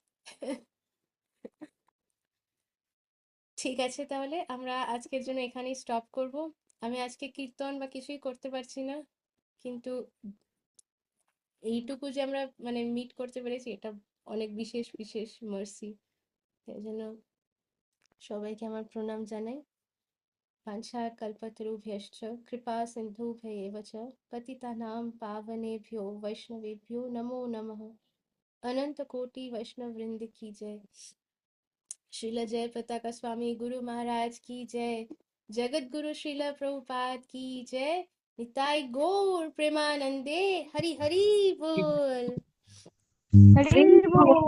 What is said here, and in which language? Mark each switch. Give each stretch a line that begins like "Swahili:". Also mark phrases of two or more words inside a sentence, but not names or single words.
Bangla: ঠিক আছে, তাহলে আমরা আজকের জন্য এখানেই স্টপ করব। আমি আজকে কীর্তন বা কিছুই করতে পারছি না, কিন্তু এইটুকু যে আমরা মানে মিট করতে পেরেছি, এটা অনেক বিশেষ বিশেষ মার্সি। তাই জন্য সবাইকে আমার প্রণাম জানাই।
Sanskrit: वाञ्छा कल्पतरुभ्यश्च कृपा सिन्धुभ्येव च पतितानां पावनेभ्यो वैष्णवेभ्यो नमो नमः।
Hindi: अनंत कोटि वैष्णव वृंद की जय। श्रील जय पताका स्वामी गुरु महाराज की जय। जगत गुरु श्रील प्रभुपाद की जय।
Bangla: নিতাই গৌর প্রেমানন্দে হরি হরি বোল। হরি বোল।